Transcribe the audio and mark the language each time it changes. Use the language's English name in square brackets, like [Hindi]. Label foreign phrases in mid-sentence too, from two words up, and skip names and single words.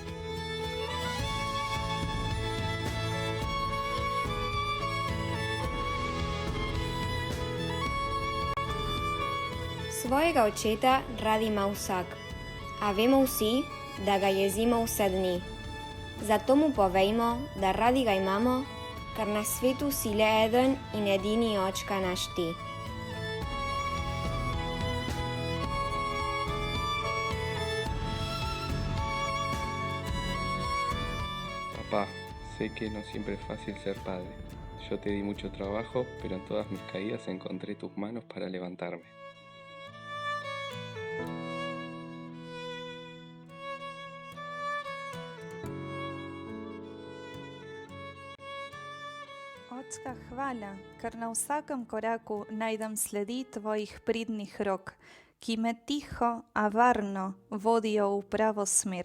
[Slovenian] Svojega očeta rad ima vsak, a vemo vsi, da ga jezimo vse dni. Zato mu povejmo, da radi ga imamo, ker na svetu si le eden in edini očka naš ti. [Spanish] Papá, sé que no siempre es fácil ser padre. Yo te di mucho trabajo, pero en todas mis caídas encontré tus manos para levantarme. [Slovenian] Očka, hvala, ker na vsakem koraku najdem sledi tvojih pridnih rok, ki me tiho, a varno vodijo v pravo smer.